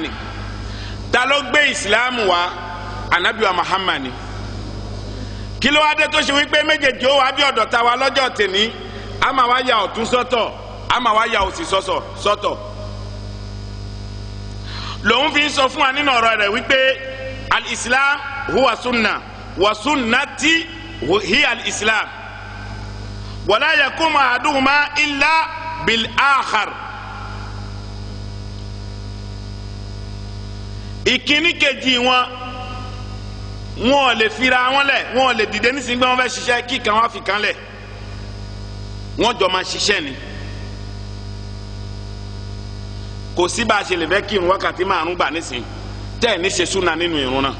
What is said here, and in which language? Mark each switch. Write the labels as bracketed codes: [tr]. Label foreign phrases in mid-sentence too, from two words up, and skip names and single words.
[yo] ta ló gbé islam wa? anabiwa Muhammad. kí ló wá dé tó ṣe wípé méjèèjì ó wá bí ọ̀dọ̀ ta wa lọ́jọ́ tèmi, a máa wá ya ọ̀tún sọ́tọ̀, a máa wá ya òsì sọ́tọ̀. lòun fi sọ fún wa nínú ọ̀rọ̀ rẹ̀ wípé [ar] الإسلام هو سنة وسنتي هي الإسلام ولا يقوم أحدهما إلا بالآخر. [yo] ìkíní kejì wọn ò lè fira wọn lẹ̀, wọn ò lè dìde nísìnyí pé wọn fẹ́ ṣiṣẹ́ kíkan wọn fi kan lẹ̀, wọn jọ máa ṣiṣẹ́ ni. kò sí bá a ṣe lè fẹ́ kírun wákàtí 5 gbà nísìn tẹ́ ẹ̀ ní ṣe súnà nínú ìrun náà.